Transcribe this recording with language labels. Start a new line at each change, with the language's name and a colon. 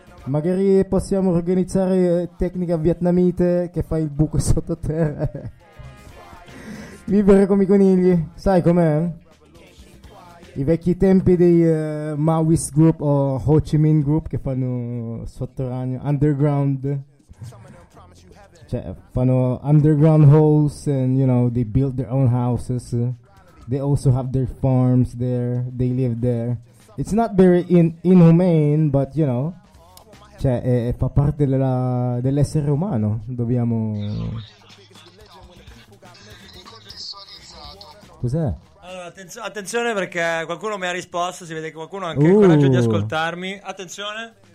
Italian: Magari possiamo organizzare tecnica vietnamite che fa il buco sottoterra. Vivere come i conigli, sai com'è? I vecchi tempi dei Maoist Group o Ho Chi Minh Group che fanno sotterraneo, underground. Cioè, fanno
English: underground holes and, you know, they build their own houses. They also have their farms there, they live there. It's not very inhumane, but, you know.
Italian: Cioè, fa parte dell'essere umano. Dobbiamo... Cos'è? Allora, attenzione perché qualcuno mi ha risposto, si vede che qualcuno ha anche il coraggio di ascoltarmi. Attenzione.